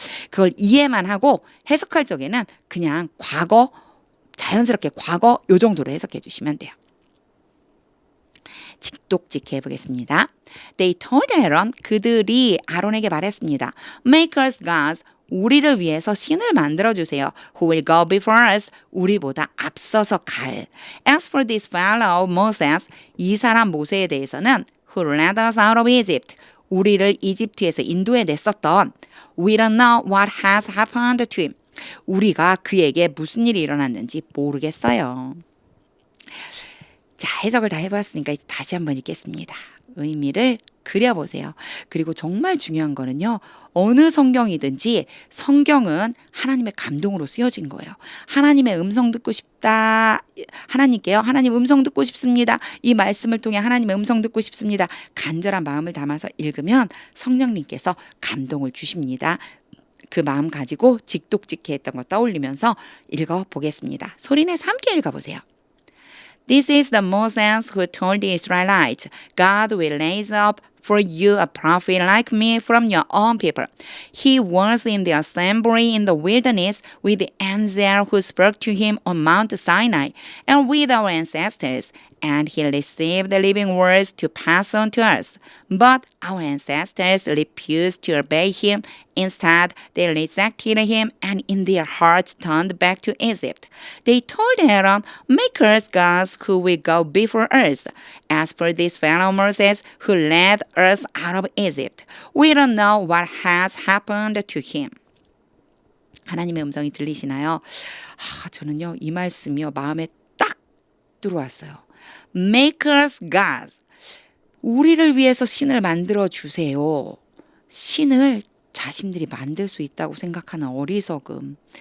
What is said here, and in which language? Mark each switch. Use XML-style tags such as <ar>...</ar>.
<ko>그걸 이해만 하고 해석할 적에는 그냥 과거, 자연스럽게 과거 요 정도로 해석해 주시면 돼요. 직독직 해보겠습니다.</ko> <en>They told Aaron,</en> <ko>그들이 아론에게 말했습니다.</ko> <en>Make us gods,</en> <ko>우리를 위해서 신을 만들어주세요.</ko> <en>Who will go before us,</en> <ko>우리보다 앞서서 갈.</ko> <en>As for this fellow Moses,</en> <ko>이 사람 모세에 대해서는</ko> <en>Who led us out of Egypt,</en> <ko>우리를 이집트에서 인도에 냈었던</ko> <en>We don't know what has happened to him,</en> <ko>우리가 그에게 무슨 일이 일어났는지 모르겠어요. 자, 해석을 다 해봤으니까 다시 한번 읽겠습니다. 의미를 그려보세요. 그리고 정말 중요한 거는요. 어느 성경이든지 성경은 하나님의 감동으로 쓰여진 거예요. 하나님의 음성 듣고 싶다. 하나님께요. 하나님 음성 듣고 싶습니다. 이 말씀을 통해 하나님의 음성 듣고 싶습니다. 간절한 마음을 담아서 읽으면 성령님께서 감동을 주십니다. 그 마음 가지고 직독직해 했던 거 떠올리면서 읽어보겠습니다. 소리내서 함께 읽어보세요.</ko> <en>This is the Moses who told the Israelites, God will raise up for you a prophet like me from your own people. He was in the assembly in the wilderness with the angel who spoke to him on Mount Sinai and with our ancestors, and he received the living words to pass on to us. But our ancestors refused to obey him. Instead, they rejected him and in their hearts turned back to Egypt. They told Aaron, Make us gods who will go before us. As for this fellow Moses who led us out of Egypt, we don't know what has happened to him.</en> <ko>하나님의 음성이 들리시나요? 저는요, 이 말씀이요, 마음에 딱 들어왔어요.</ko> <en>Make us gods.</en> <ko>우리를 위해서 신을 만들어 주세요. 신을 자신들이 만들 수 있다고 생각하는 어리석음.</ko>